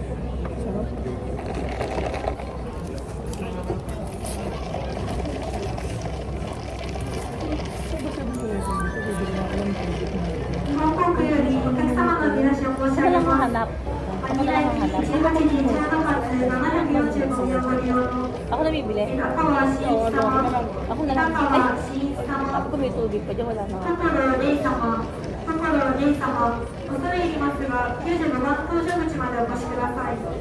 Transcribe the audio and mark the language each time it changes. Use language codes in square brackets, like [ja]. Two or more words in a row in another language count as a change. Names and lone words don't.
[tl] Ako lang hahanap. Ako na lang hahanap. Ako na bibili? 香川真 Oo, 一 ano, 様 ako na lang. 香 Ay, 川真一 sabi 様 ko may tubig pa dyan, wala na. [ja] 高野レイ様高野レイ様恐れ入りますが95番搭乗口までお越しください